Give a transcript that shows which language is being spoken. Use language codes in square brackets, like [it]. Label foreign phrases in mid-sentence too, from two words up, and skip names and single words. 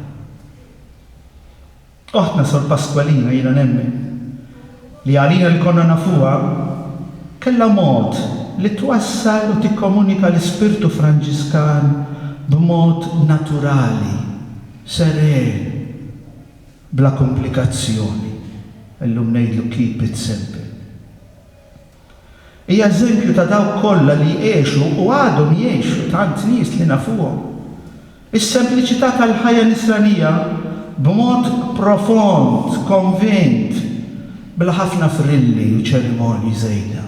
[mt] Oħtna Sor Pasqualina jiena nemmen li għalina li konna nafuha kellha mod li twassal u tikkomunika l-ispirtu Franġiskan b'mod naturali, seren, bla komplikazzjoni. Illum ngħidlu [en] keep it simple. [mt] Hija eżempju ta' dawk kollha li jgħixu u għadhom jgħixu tant nies li nafuhom. Is-sempliċità tal-ħajja nisranija b'mod profond, konvint, bla ħafna frilli u ċerimonji żejda.